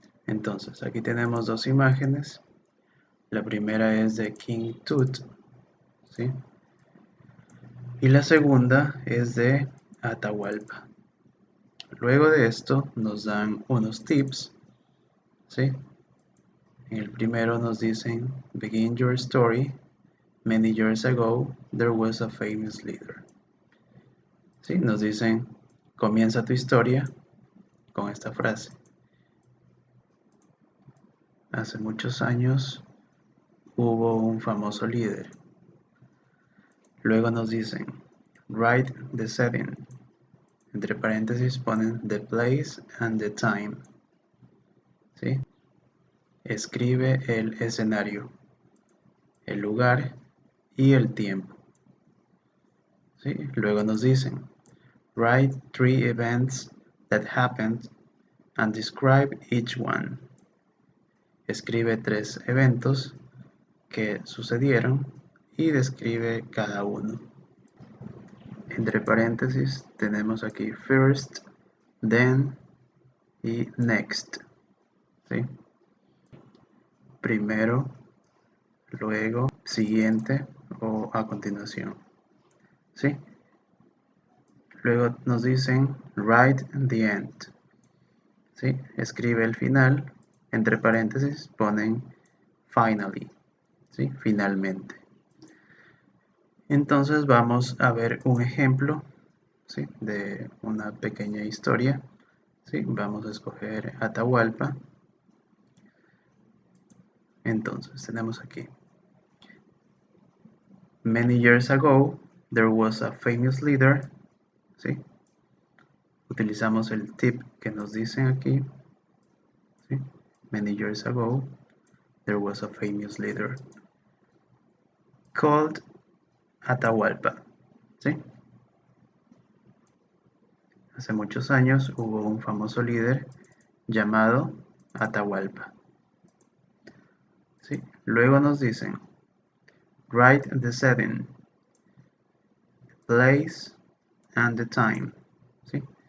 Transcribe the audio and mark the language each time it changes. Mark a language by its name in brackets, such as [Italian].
[Spanish] Entonces, aquí tenemos dos imágenes. La primera es de King Tut, ¿sí? Y la segunda es de Atahualpa. Luego de esto nos dan unos tips, ¿sí? En el primero nos dicen: [English] Begin your story. Many years ago, there was a famous leader. [Spanish] ¿Sí? Nos dicen: comienza tu historia con esta frase. Hace muchos años hubo un famoso líder. Luego nos dicen: [English] Write the setting. [Spanish] Entre paréntesis ponen [English] the place and the time. [Spanish] ¿Sí? Escribe el escenario, el lugar y el tiempo. ¿Sí? Luego nos dicen: [English] Write 3 events that happened and describe each one. [Spanish] Escribe 3 eventos que sucedieron y describe cada uno. Entre paréntesis tenemos aquí first, then y next. ¿Sí? Primero, luego, siguiente o a continuación. ¿Sí? Luego nos dicen [English] write the end. [Spanish] ¿Sí? Escribe el final. Entre paréntesis ponen finally. ¿Sí? Finalmente. Entonces vamos a ver un ejemplo, ¿sí? De una pequeña historia. ¿Sí? Vamos a escoger Atahualpa. Entonces tenemos aquí: [English] Many years ago, there was a famous leader. [Spanish] ¿Sí? Utilizamos el tip que nos dicen aquí. ¿Sí? [English] Many years ago, there was a famous leader called Atahualpa. [Spanish] ¿Sí? Hace muchos años hubo un famoso líder llamado Atahualpa. ¿Sí? Luego nos dicen: [English] Write the setting, place and the time. [Spanish] ¿Sí?